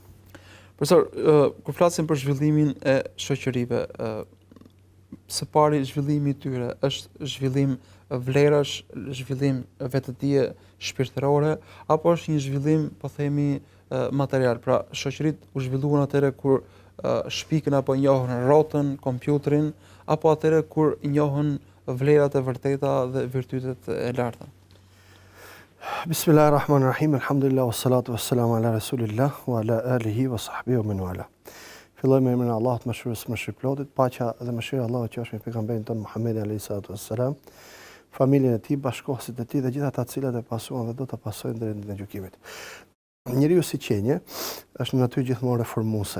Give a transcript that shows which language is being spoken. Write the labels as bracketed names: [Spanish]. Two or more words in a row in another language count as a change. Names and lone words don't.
[Albanian] Profesor, kur flasim për zhvillimin e shoqërive, së pari zhvillimi i tyre është zhvillim vlerash, zhvillim vetëdije shpirtërore, apo është një zhvillim, po themi, material. Pra, shoqëritë u zhvilluan atëherë kur shpikën apo njohën rrotën, kompjuterin, apo atëherë kur njohën vlerat e vërteta dhe virtytet e larta. [Arabic] بسم الله الرحمن الرحيم، الحمد لله، والصلاة والسلام على رسول الله، وعلى آله وصحبه ومن والاه. [Albanian] Filloj me emrin e Allahut, mëshirës më shpërplotit, paqja dhe mëshira e Allahut qofshin mbi pejgamberin ton Muhammedin [Arabic] عليه الصلاة والسلام, [Albanian] familjen e tij, bashkëkohësit e tij dhe gjithë ata të cilët e pasuan dhe do ta pasojnë deri në ditën e gjykimit. Njeriu si qenie është në natyrë gjithmonë reformuese.